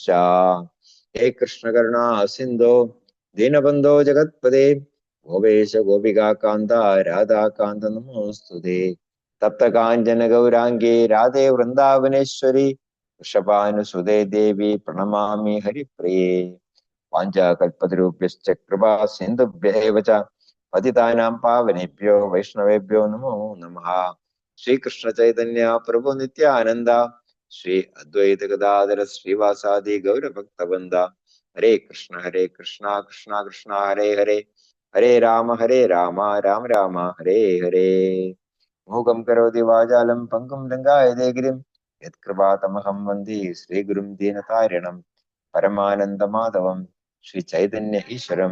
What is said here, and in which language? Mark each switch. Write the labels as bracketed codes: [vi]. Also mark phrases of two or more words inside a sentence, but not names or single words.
[sa] ഹേ കൃഷ്ണകരുണാ സിന്ധോ ദീനബന്ധോ ജഗത്പദേ ഗോപേശ ഗോപികാന്ത രാധാകാന്ത നമോസ്തുതേ. തപ്തകാഞ്ചന ഗൗരാംഗേ രാധേ വൃന്ദാവനേശ്വരി വൃഷഭാനുസുതേ ദേവി പ്രണമാമി ഹരിപ്രിയേ. വാഞ്ചാകൽപതരുഭ്യശ്ച കൃപാ സിന്ധുഭ്യൈവ ച പതിതാനാം പാവനേഭ്യോ വൈഷ്ണവേഭ്യോ നമോ നമഃ. ശ്രീകൃഷ്ണ ചൈതന്യ പ്രഭു നിത്യാനന്ദ ശ്രീ അദ്വൈത ഗദാധര ശ്രീവാസാദി ഗൗരഭക്തവൃന്ദ. ഹരേ കൃഷ്ണ കൃഷ്ണ കൃഷ്ണ ഹരേ ഹരേ ഹരേ രാമ രാമ രാമ ഹരേ ഹരേ. മൂകം കരോതി വാചാലം പങ്കും ലങ്കായതേ ഗിരിം യത്കൃപാതമഹം വന്ദേ ശ്രീഗുരും ദീനതാരിണം പരമാനന്ദമാധവം ശ്രീ ചൈതന്യ ഈശ്വരം.